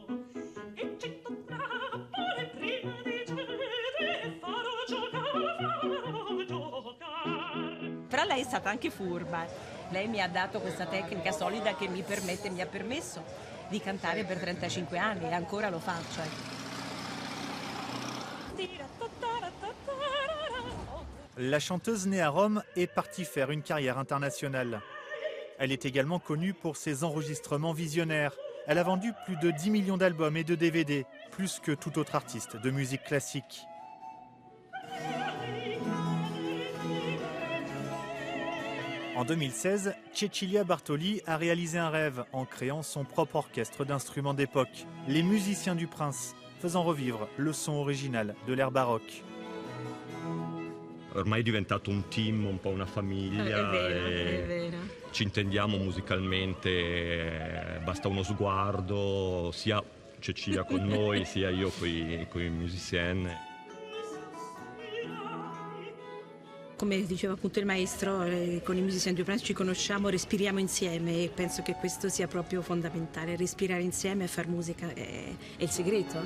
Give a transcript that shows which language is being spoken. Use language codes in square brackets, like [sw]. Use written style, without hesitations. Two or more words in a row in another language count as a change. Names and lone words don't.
[it] E cento trappole prima di cedere farò giocare. Però lei è stata anche furba. Lei mi ha dato questa tecnica solida che mi ha permesso di cantare per 35 anni e ancora lo faccio. [fr] La chanteuse née à Rome est partie faire une carrière internationale. Elle est également connue pour ses enregistrements visionnaires. Elle a vendu plus de 10 millions d'albums et de DVD, plus que tout autre artiste de musique classique. En 2016, Cecilia Bartoli a réalisé un rêve en créant son propre orchestre d'instruments d'époque, les Musiciens du Prince, faisant revivre le son original de l'ère baroque. [it] Ormai è diventato un team, un po' una famiglia. È vero. Ci intendiamo musicalmente, basta uno sguardo, sia Cecilia con noi, sia io con i musiciens. Come diceva appunto il maestro, con i Musiciens du Prince ci conosciamo, respiriamo insieme e penso che questo sia proprio fondamentale, respirare insieme e far musica è il segreto.